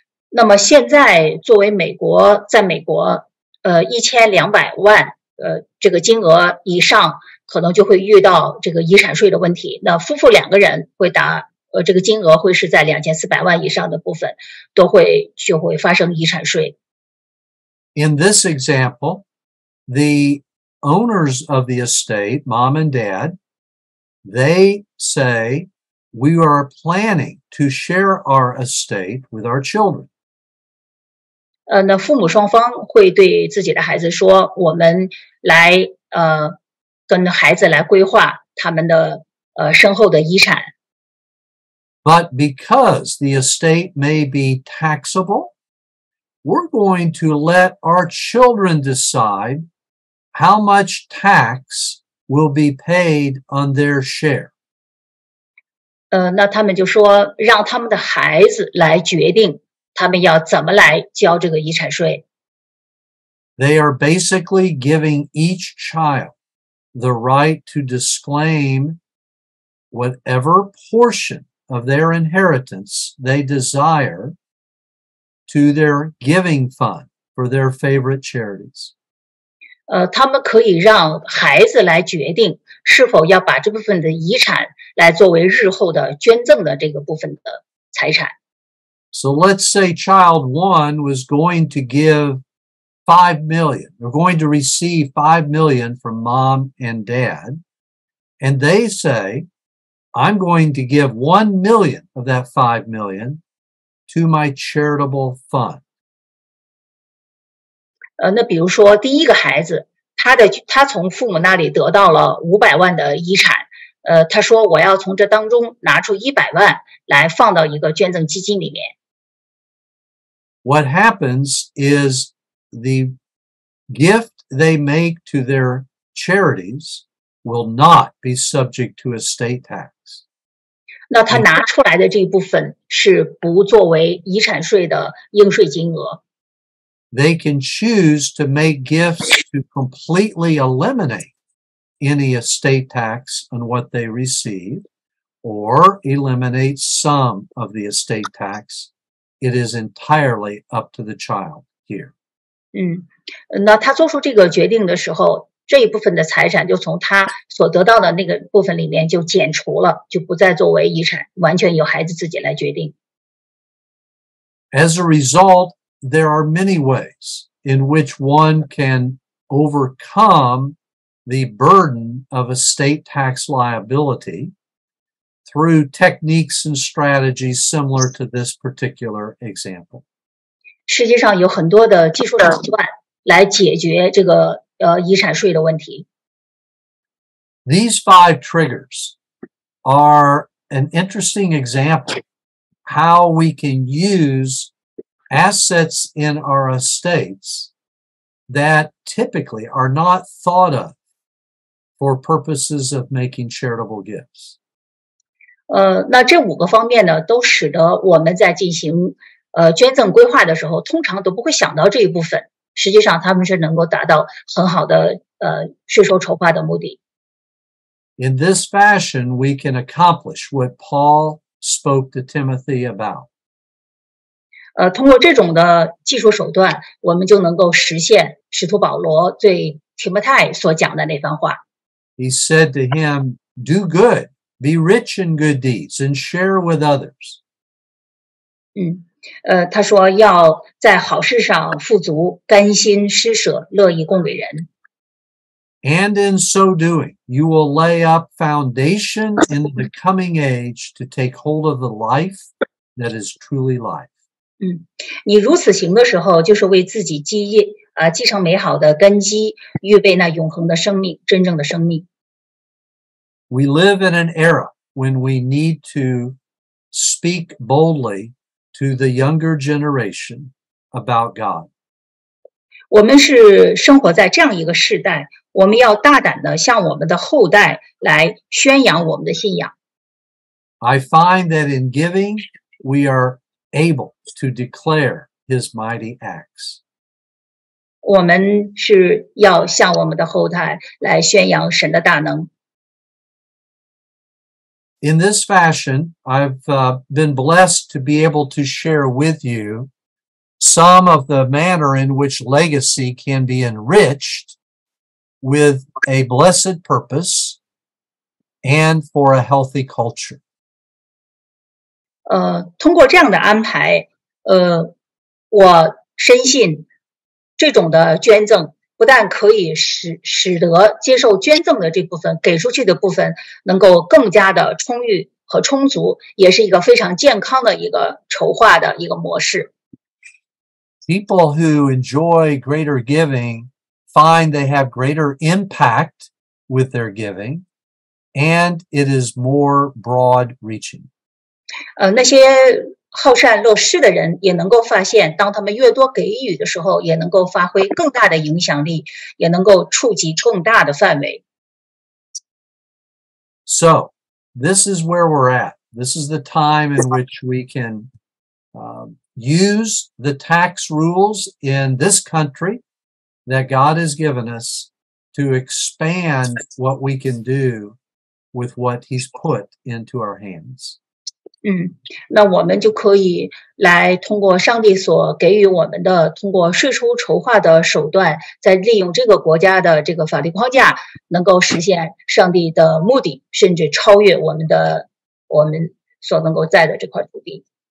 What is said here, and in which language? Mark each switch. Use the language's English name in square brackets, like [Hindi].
[Chinese] 那么现在作为在美国，1200万这个金额以上，可能就会遇到这个遗产税的问题。那夫妇2个人会这个金额会是在2400万以上的部分，就会发生遗产税。 [English] In this example, the owners of the estate, mom and dad, they say, we are planning to share our estate with our children. [Chinese] 那父母双方会对自己的孩子说，我们来跟孩子来规划他们的身后的遗产。 [English] But because the estate may be taxable, we're going to let our children decide how much tax will be paid on their share. [Chinese] 那他们就说，让他们的孩子来决定他们要怎么来交这个遗产税。 [English] They are basically giving each child the right to disclaim whatever portion of their inheritance they desire to their giving fund for their favorite charities. [Chinese] 他们可以让孩子来决定是否要把这部分的遗产来作为日后的捐赠的这个部分的财产。 [English] So let's say child one was going to give 5 million. They're going to receive 5 million from mom and dad. And they say, I'm going to give 1 million of that 5 million to my charitable fund. [Chinese] 那比如说第一个孩子，他从父母那里得到了500万的遗产，他说我要从这当中拿出100万来放到一个捐赠基金里面。 [English] What happens is the gift they make to their charities will not be subject to estate tax. [Chinese] 那他拿出来的这一部分是不作为遗产税的应税金额。 [English] They can choose to make gifts to completely eliminate any estate tax on what they receive, or eliminate some of the estate tax. It is entirely up to the child here. [Chinese] 那他做出这个决定的时候，这一部分的财产就从他所得到的那个部分里面就减除了，就不再作为遗产，完全由孩子自己来决定。 [English] As a result, there are many ways in which one can overcome the burden of estate tax liability through techniques and strategies similar to this particular example. [Chinese] 世界上有很多的技术手段来解决这个遗产税的问题。 [English] These 5 triggers are an interesting example how we can use assets in our estates that typically are not thought of for purposes of making charitable gifts. [Chinese] 那这5个方面呢，都使得我们在进行捐赠规划的时候，通常都不会想到这一部分。实际上，他们是能够达到很好的税收筹划的目的。 [English] In this fashion, we can accomplish what Paul spoke to Timothy about. [Chinese] 通过这种的技术手段，我们就能够实现使徒保罗对提摩太所讲的那番话。 [English] He said to him, "Do good, be rich in good deeds, and share with others." [Chinese] 他说要在好事上富足，甘心施舍，乐意供给人。 [English] And in so doing, you will lay up foundation in the coming age to take hold of the life that is truly life. [Chinese] 你如此行的时候，就是为自己积成美好的根基，预备那永恒的生命，真正的生命。 [English] We live in an era when we need to speak boldly to the younger generation about God. [Chinese] 我们是生活在这样一个世代，我们要大胆的向我们的后代来宣扬我们的信仰。 [English] I find that in giving, we are able to declare his mighty acts. [Chinese] 我们是要向我们的后代来宣扬神的大能。 [English] In this fashion, I've been blessed to be able to share with you some of the manner in which legacy can be enriched with a blessed purpose and for a healthy culture. [Chinese] 通过这样的安排，我深信这种的捐赠不但可以使得接受捐赠的这部分给出去的部分能够更加的充裕和充足，也是一个非常健康的一个筹划的一个模式。 [English] People who enjoy greater giving find they have greater impact with their giving, and it is more broad-reaching. [Chinese] 那些好善乐施的人也能够发现，当他们越多给予的时候，也能够发挥更大的影响力，也能够触及更大的范围。 [English] So, this is where we're at. This is the time in which we can use the tax rules in this country that God has given us to expand what we can do with what He's put into our hands. [Chinese] 那我们就可以来通过上帝所给予我们的，通过税收筹划的手段，再利用这个国家的这个法律框架，能够实现上帝的目的，甚至超越我们所能够在的这块土地。